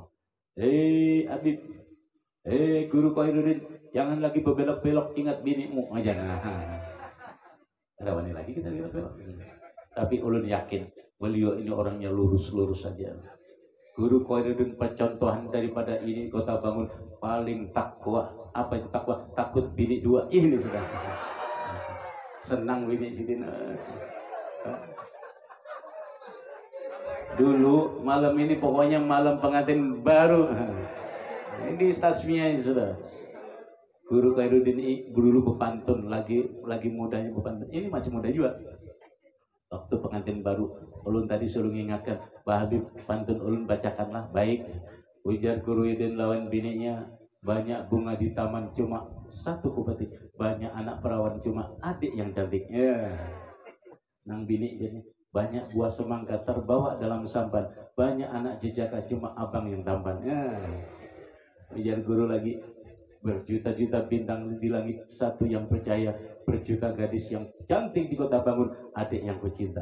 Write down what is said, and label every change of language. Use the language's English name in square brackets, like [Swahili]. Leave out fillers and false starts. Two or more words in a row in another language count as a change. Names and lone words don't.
[Banjar] Habib, guru Khairuddin, jangan lagi berbelok-belok, ingat binimu. [Indonesian] Jangan. [Banjar] Ada wani lagi kita belok-belok. Tapi ulun yakin beliau ini orangnya lurus-lurus saja. [Indonesian] Guru Khairuddin percontohan daripada ini kota bangun paling takwa. Apa itu takwa? [Banjar] Takut bini 2. Ini sudah. Senang bini sidin. [Indonesian] Dulu malam ini pokoknya malam pengantin baru. [Banjar] Ini tasmiyah sudah. Guru Khairuddin ini dulu pepantun, lagi mudanya pepantun. [Indonesian] Ini masih muda juga. [Banjar] Waktu pengantin baru, ulun tadi suruh mengingatkan, Pak Habib, pantun ulun bacakanlah, baik. Ujar Khairuddin lawan bininya, banyak bunga di taman, [Indonesian] cuma satu kupetik. banyak anak perawan cuma adik yang cantik. Ya. [Banjar] Nang bini jadi banyak buah semangka terbawa dalam sampan, banyak anak jejaka cuma abang yang tampan. [Indonesian] Ya. Biar guru lagi, berjuta-juta bintang di langit, satu yang percaya, berjuta gadis yang cantik di kota bangun, adik yang kucinta.